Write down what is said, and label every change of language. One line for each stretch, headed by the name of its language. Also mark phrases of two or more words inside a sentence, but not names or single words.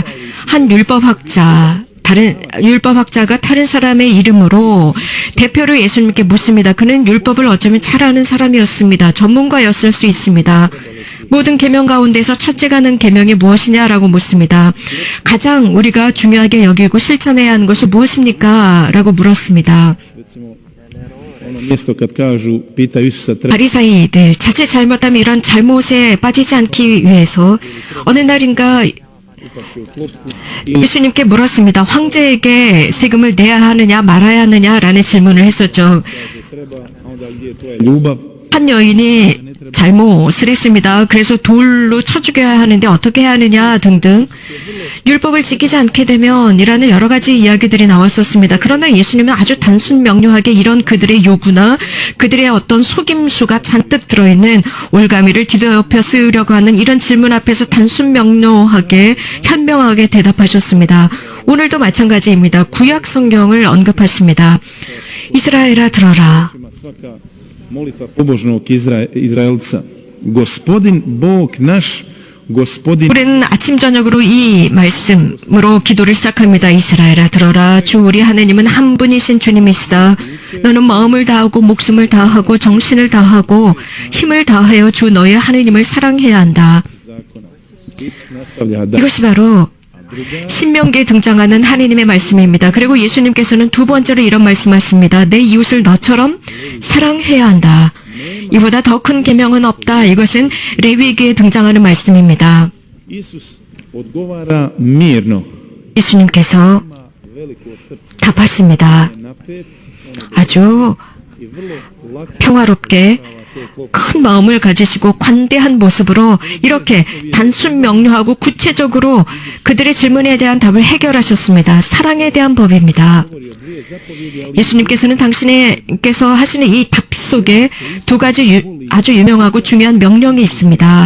Korean: 한 다른 율법학자가 다른 사람의 이름으로 대표로 예수님께 묻습니다. 그는 율법을 어쩌면 잘 아는 사람이었습니다. 전문가였을 수 있습니다. 모든 계명 가운데서 첫째가 는 계명이 무엇이냐라고 묻습니다. 가장 우리가 중요하게 여기고 실천해야 하는 것이 무엇입니까? 라고 물었습니다.
Croatian: ono mjesto kad kažu, pitaju Isusa treba
Korean: 바리사이들 자칫 잘못하면 이런 잘못에 빠지지 않기 위해서 어느 날인가 예수님께 물었습니다. 황제에게 세금을 내야 하느냐 말아야 하느냐라는 질문을 했었죠.
Croatian: treba, a onda gdje je tvoja ljubav?
Korean: 한 여인이 잘못을 했습니다. 그래서 돌로 쳐 죽여야 하는데 어떻게 해야 하느냐 등등 율법을 지키지 않게 되면 이라는 여러 가지 이야기들이 나왔었습니다. 그러나 예수님은 아주 단순 명료하게 이런 그들의 요구나 그들의 어떤 속임수가 잔뜩 들어있는 올가미를 뒤덮여 쓰려고 하는 이런 질문 앞에서 단순 명료하게 현명하게 대답하셨습니다. 오늘도 마찬가지입니다. 구약 성경을 언급하십니다. 이스라엘아 들어라.
Croatian: Svaka molitva pobožnog Izraelca. Gospodin Bog naš Gospodin
Korean: 우리는 아침 저녁으로 이 말씀으로 기도를 시작합니다. 이스라엘아 들어라. 주 우리 하나님은 한 분이신 주님이시다. 너는 마음을 다하고 목숨을 다하고 정신을 다하고 힘을 다하여 주 너의 하나님을 사랑해야 한다.
Croatian: nastavlja da
Korean: 이것이 바로 신명기에 등장하는 하나님의 말씀입니다. 그리고 예수님께서는 두 번째로 이런 말씀하십니다. 내 이웃을 너처럼 사랑해야 한다. 이보다 더 큰 계명은 없다. 이것은 레위기에 등장하는 말씀입니다.
Croatian: Isus odgovara mirno,
Korean: 예수님께서
Croatian: ima veliko srce,
Korean: 답하십니다.
Croatian: napet,
Korean: 아주
Croatian: i vrlo lako
Korean: 평화롭게 큰 마음을 가지시고 관대한 모습으로 이렇게 단순 명료하고 구체적으로 그들의 질문에 대한 답을 해결하셨습니다. 사랑에 대한 법입니다. 예수님께서는 당신께서 하시는 이 답 속에 두 가지 아주 유명하고 중요한 명령이 있습니다.